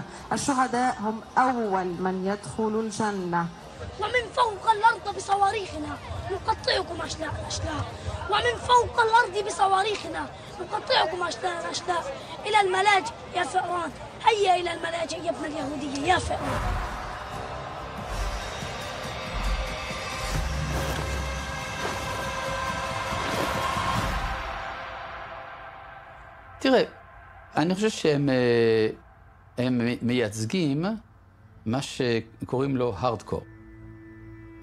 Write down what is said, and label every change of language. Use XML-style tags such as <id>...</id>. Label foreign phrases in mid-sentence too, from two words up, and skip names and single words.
<ar>الشهداء هم أول من يدخل الجنة. ومن فوق الأرض بصواريخنا نقطعكم أشلاء الأشلاء، ومن فوق الأرض بصواريخنا نقطعكم أشلاء الأشلاء. إلى الملاجئ يا فئران، هيا إلى الملاجئ يا ابن اليهودية يا فئران.</ar> <he>תראה, אני חושב שהם מייצגים מה שקוראים לו הארדקור.</he>